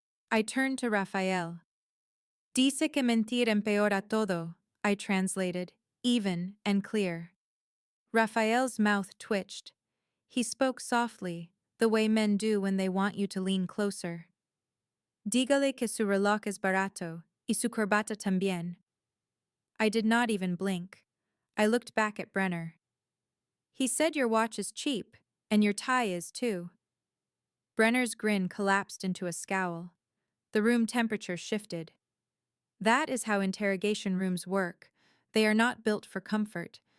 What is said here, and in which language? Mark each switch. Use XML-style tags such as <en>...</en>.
<en>I turned to Rafael.</en> <es>"Dice que mentir empeora todo,"</es> <en>I translated, even and clear. Rafael's mouth twitched. He spoke softly, the way men do when they want you to lean closer.</en> <es>"Dígale que su reloj es barato, y su corbata también."</es> <en>I did not even blink. I looked back at Brenner. "He said your watch is cheap, and your tie is too." Brenner's grin collapsed into a scowl. The room temperature shifted. That is how interrogation rooms work. They are not built for comfort.</en>